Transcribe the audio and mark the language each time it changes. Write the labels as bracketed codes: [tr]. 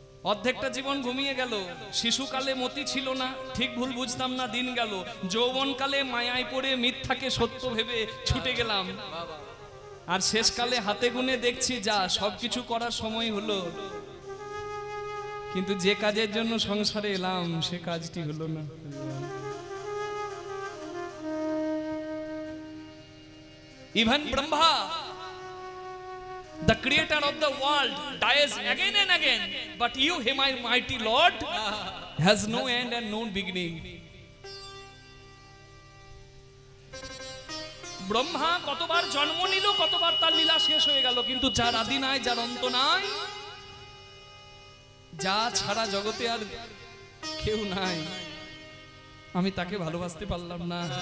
[bn] অর্ধেকটা জীবন ঘুমিয়ে গেল, শিশুকালে মতি ছিল না, ঠিক ভুল বুঝতাম না, দিন গেল যৌবনকালে মায়ায় পড়ে মিথ্যাকে সত্য ভেবে ছুটে গেলাম, আর শেষকালে হাতে গুনে দেখছি যা সবকিছু করার সময় হলো, কিন্তু যে কাজের জন্য সংসারে এলাম সে কাজটি হলো না। [en] Even Brahma, the creator of the world, dies again and again, but you, him, my mighty Lord, has no end and no beginning. [bn] Brahma কতবার জন্ম নিল, কতবার তার লীলা শেষ হয়ে গেল, কিন্তু যার আদি নাই, যার অন্ত নাই, যা ছাড়া জগতে আর কেউ নাই, আমি তাকে ভালোবাসতে পারলাম না।